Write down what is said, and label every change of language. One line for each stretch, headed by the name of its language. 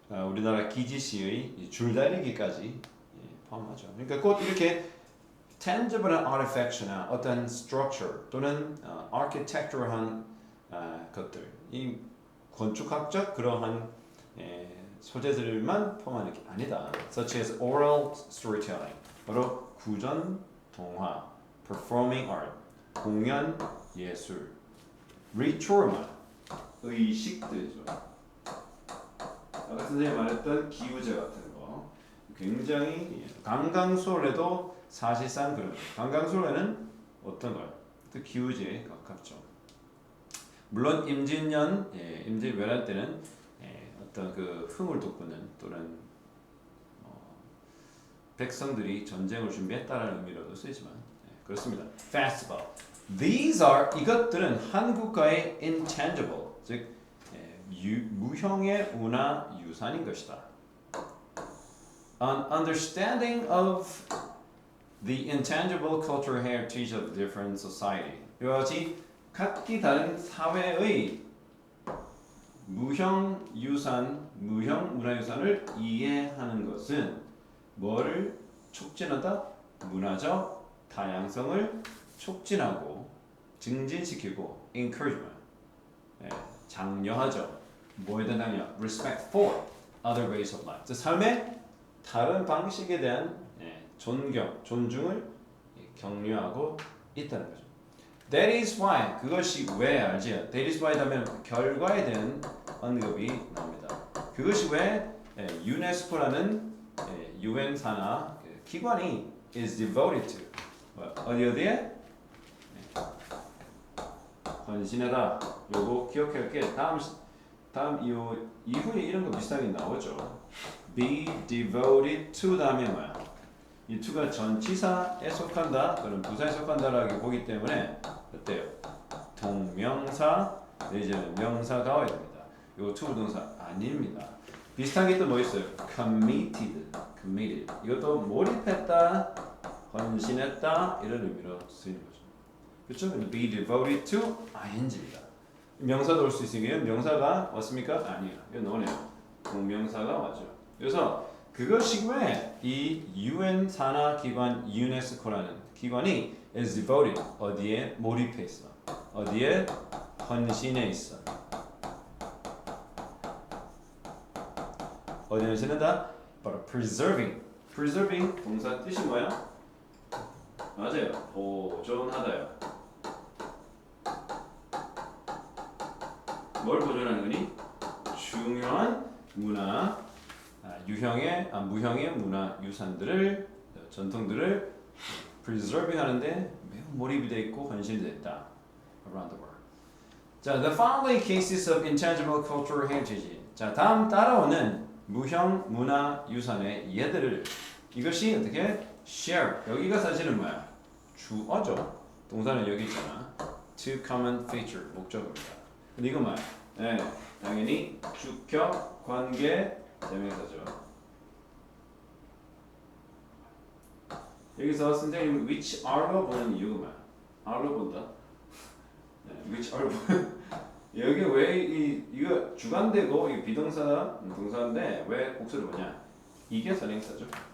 Korean: 우리나라 기지시의 줄다리기까지 포함하죠. 그러니까 꼭 이렇게 tangible한 artifact나 어떤 structure 또는 architectural한 것들, 이 건축학적 그러한 소재들만 포함하는 게 아니다.
English: Such as oral storytelling,
Korean: 바로 구전, 동화,
English: performing art,
Korean: 공연, 예술,
English: ritual,
Korean: 의식들이죠. 아까 선생님이 말했던 기우제 같은 거, 굉장히 강강술래도 사실상 그런 거예요. 강강술래는 어떤 걸? 또 기우제에 가깝죠. 물론 임진왜란 때는 어떤 그 흥을 돋구는 또는 백성들이 전쟁을 준비했다라는 의미로도 쓰이지만 그렇습니다.
English: Festival. These are
Korean: 이것들은 한 국가의 intangible, 즉 무형의 문화 유산인 것이다.
English: An understanding of the intangible cultural heritage of different society.
Korean: 이와 같이 각기 다른 사회의 무형 문화유산을 이해하는 것은 뭐를 촉진하다? 문화적 다양성을 촉진하고 증진시키고 encouragement 장려하죠. 뭐에 대한 장려?
English: respect for other ways of life.
Korean: 삶의 다른 방식에 대한 존경, 존중을 격려하고 있다는 거죠.
English: That is why
Korean: 그것이 왜 알지?
English: That is why
Korean: 하면 결과에 대한 언급이 나옵니다. 그것이 왜 유네스코라는 UN 산하 기관이
English: is devoted to
Korean: 어디에? 헌신하다. 요거 기억할게. 다음 이후에 이런 거 비슷하게 나오죠.
English: Be devoted to
Korean: 다음에 뭐야? 이 to가 전치사에 속한다, 그럼 부사에 속한다라고 보기 때문에 어때요? 동명사 내지는 명사가 와야 됩니다. 요 to 동사 아닙니다. 비슷한 게 또 뭐 있어요? committed. 이것도 몰입했다, 헌신했다 이런 의미로 쓰이는 거죠. 그렇죠?
English: Be devoted to ing입니다.
Korean: 명사도 올 수 있으니까 명사가 왔습니까? 아니에요. 이거 너네요. 동명사가 와죠. 그래서 그것이 왜 이 UN 산하 기관 유네스코라는 기관이
English: is devoted
Korean: 어디에 몰입해 있어? 어디에 헌신해 있어? 어디에 헌신한다? 바로 preserving 동사 뜻이 뭐야? 맞아요. 보존하다요. 뭘 보존하는 거니? 중요한 문화, 무형의 문화 유산들을, 전통들을 preserving 하는데 매우 몰입이 돼 있고 헌신이 됐다.
English: Around the world.
Korean: 자,
English: the following cases of intangible cultural heritage.
Korean: 자, 다음 따라오는 무형 문화 유산의 예들을 이것이 어떻게 share. 여기가 사실은 뭐야? 주어죠. 동사는 여기 있잖아.
English: To common feature
Korean: 목적입니다. 근데 이거 뭐야? 네, 당연히 주격 관계 대명사죠. 여기서 선생님 which are로 보는 이유가 뭐야? are로 본다. 네, which are로 여기 왜 이거 주관되고 이 비동사 동사인데 왜 복수를 보냐? 이게 선행사죠.